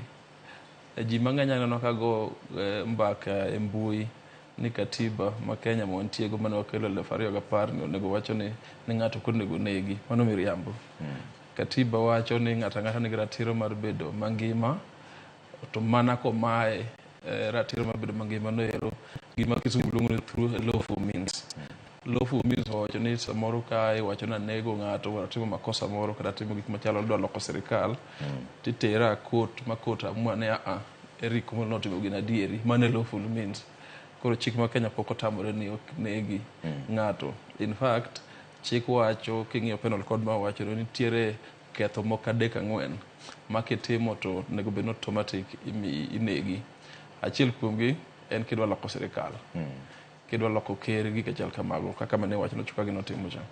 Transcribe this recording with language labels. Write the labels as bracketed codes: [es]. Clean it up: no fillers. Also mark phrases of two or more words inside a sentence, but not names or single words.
[luo] Ji mang'eny aneno ka go mbaka e mbui ni katiba ma Kenya montiego mane wakelo 2010 ni onego wacho ni ng'ato konego negi. Mano miriambo. Katiba wacho ni ng'ato ang'ata nigi ratiro mar bedo mangima, to mana komae ratiro mar bedo mangima no ero gima kisungu luongo ni [en] through lawful means. Lawful means [luo] wacho ni samoro ka iwacho na nego ng'ato timo makosa moro kata timo gik machalo dwa loko sirikal, titera court ma court amua ni Eric mono timo gina adieri, mane [en] lawful means. [luo] Koro chik ma Kenya pok otamore ni ok negi ng'ato. [en] In fact, [luo] chik wacho king'iyo [en] penal code [luo] ma wacho ni nitiere ketho moko 3-4 ma kitimo to nego bed automatic inegi. Achiel kuomgi en kidwa loko sirikal. Kidwa loko ker gi kachal kamago kaka mane wacho no Ochuka gi notimo cha.